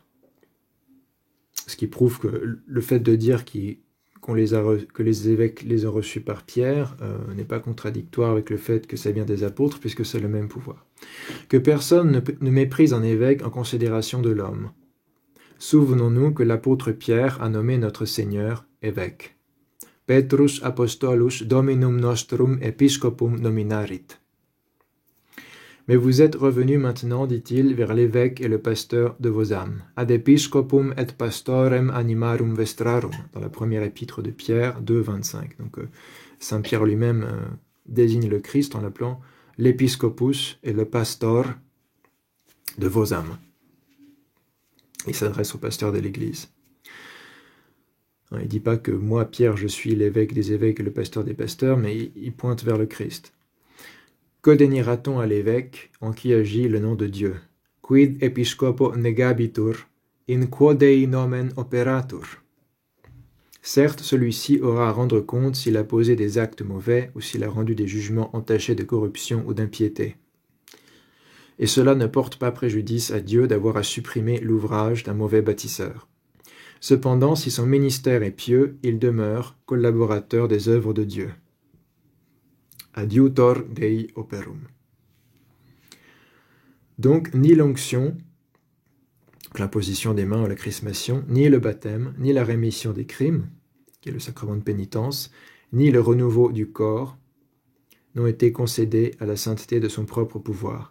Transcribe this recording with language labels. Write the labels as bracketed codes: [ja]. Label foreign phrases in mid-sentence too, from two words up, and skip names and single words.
[fr] Ce qui prouve que le fait de dire que les évêques les ont reçus par Pierre n'est pas contradictoire avec le fait que ça vient des apôtres, puisque c'est le même pouvoir. Que personne ne méprise un évêque en considération de l'homme. Souvenons-nous que l'apôtre Pierre a nommé notre Seigneur évêque. [la] Petrus apostolus dominum nostrum episcopum nominarit. [fr] Mais vous êtes revenus maintenant, dit-il, vers l'évêque et le pasteur de vos âmes. [la] Ad episcopum et pastorem animarum vestrarum, [fr] dans la première épître de Pierre 2, 25. Donc Saint Pierre lui-même désigne le Christ en l'appelant l'épiscopus et le pastor de vos âmes. Il s'adresse au pasteur de l'Église. Il ne dit pas que moi, Pierre, je suis l'évêque des évêques et le pasteur des pasteurs, mais il pointe vers le Christ. Que déniera-t-on à l'évêque en qui agit le nom de Dieu? [la] Quid episcopo negabitur, in quo Dei nomen operatur. [fr] Certes, celui-ci aura à rendre compte s'il a posé des actes mauvais ou s'il a rendu des jugements entachés de corruption ou d'impiété. Et cela ne porte pas préjudice à Dieu d'avoir à supprimer l'ouvrage d'un mauvais bâtisseur. Cependant, si son ministère est pieux, il demeure collaborateur des œuvres de Dieu. [la] Adiutor Dei operum. [fr] Donc, ni l'onction, l'imposition des mains ou la chrismation, ni le baptême, ni la rémission des crimes, qui est le sacrement de pénitence, ni le renouveau du corps, n'ont été concédés à la sainteté de son propre pouvoir.